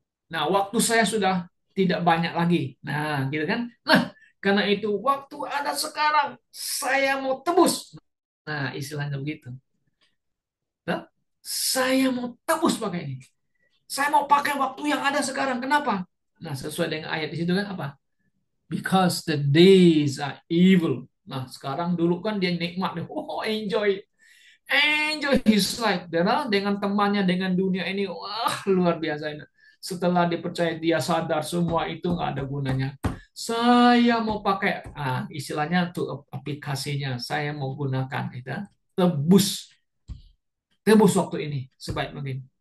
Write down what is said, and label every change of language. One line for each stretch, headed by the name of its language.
Indonesian: Nah, waktu saya sudah tidak banyak lagi. Nah, gitu kan? Nah, karena itu waktu ada sekarang, saya mau tebus. Nah, istilahnya begitu. Nah, saya mau tebus pakai ini. Saya mau pakai waktu yang ada sekarang. Kenapa? Nah, sesuai dengan ayat di situ kan apa?
English: Because the days are evil.
Indonesian: Nah, sekarang dulu kan dia nikmat nih. Oh, enjoy.
English: Enjoy his life.
Indonesian: Dengan temannya, dengan dunia ini. Wah, luar biasa ini. Setelah dipercaya dia sadar semua itu nggak ada gunanya. Saya mau pakai, istilahnya tuh aplikasinya. Saya mau gunakan itu. Tebus. Tebus waktu ini sebaik mungkin.